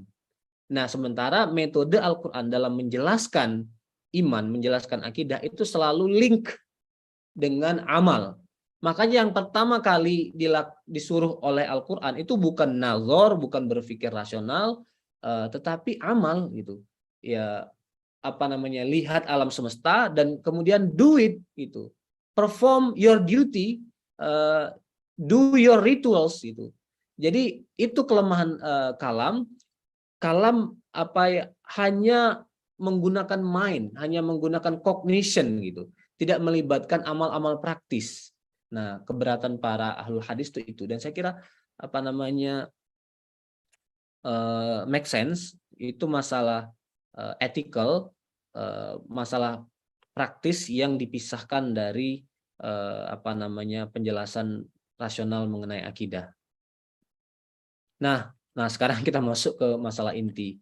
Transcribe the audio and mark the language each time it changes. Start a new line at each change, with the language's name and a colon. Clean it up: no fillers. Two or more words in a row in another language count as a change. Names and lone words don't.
Indonesian: Nah, sementara metode Al-Quran dalam menjelaskan iman, menjelaskan akidah itu selalu link dengan amal. Makanya yang pertama kali disuruh oleh Al-Quran itu bukan nazar, bukan berpikir rasional, tetapi amal gitu. Ya, lihat alam semesta dan kemudian
English: do it
Indonesian: gitu.
English: Perform your duty, do your rituals gitu.
Indonesian: Jadi itu kelemahan kalam. Kalam hanya menggunakan mind, hanya menggunakan cognition gitu. Tidak melibatkan amal-amal praktis. Nah, keberatan para ahlul hadis itu. Dan saya kira
English: make sense,
Indonesian: itu masalah ethical, masalah praktis yang dipisahkan dari penjelasan rasional mengenai akidah. Nah, sekarang kita masuk ke masalah inti.